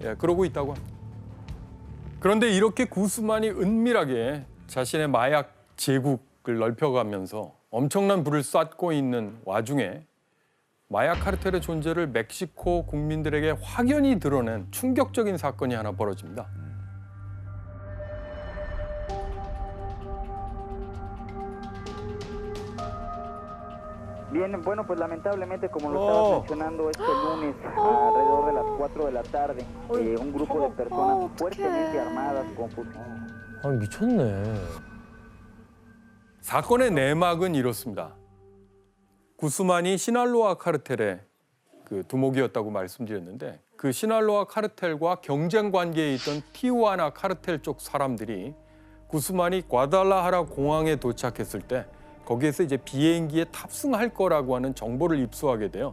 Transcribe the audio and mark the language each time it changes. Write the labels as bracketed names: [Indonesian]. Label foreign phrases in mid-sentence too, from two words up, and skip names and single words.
[Korean] 예, 그러고 있다고 합니다. 그런데 이렇게 구스만이 은밀하게 자신의 마약 제국을 넓혀가면서 엄청난 불을 쐈고 있는 와중에 마약 카르텔의 존재를 멕시코 국민들에게 확연히 드러낸 충격적인 사건이 하나 벌어집니다. [Spanish] Bien, bueno, pues lamentablemente, como lo estabas mencionando, este lunes, alrededor de las 4 de la tarde, un grupo de personas fuertemente armadas con fusiles. [Korean] 아, 미쳤네. 사건의 내막은 이렇습니다. 구스만이 시날로아 카르텔의 그 두목이었다고 말씀드렸는데 그 시날로아 카르텔과 경쟁 관계에 있던 티후아나 카르텔 쪽 사람들이 구스만이 과달라하라 공항에 도착했을 때 거기에서 이제 비행기에 탑승할 거라고 하는 정보를 입수하게 돼요.